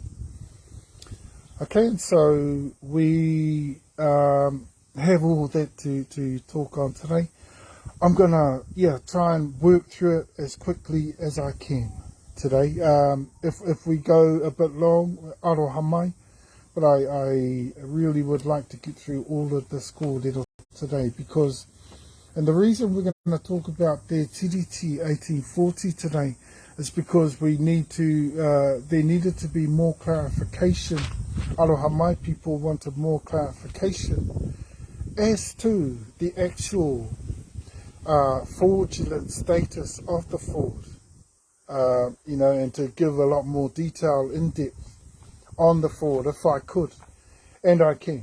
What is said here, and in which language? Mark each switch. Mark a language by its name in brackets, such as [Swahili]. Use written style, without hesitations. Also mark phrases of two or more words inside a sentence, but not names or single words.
[English] Okay, and so we have all that to talk on today. I'm gonna try and work through it as quickly as I can today. If we go a bit long, [Māori] aroha mai, [English] but I really would like to get through all of this kōrero today because, and the reason we're going to talk about their tiriti 1840 today is because we need to, there needed to be more clarification. [Māori] Aroha mai [English] people wanted more clarification as to the actual fraudulent status of the fraud. And to give a lot more detail in depth on the fraud if I could. And I can.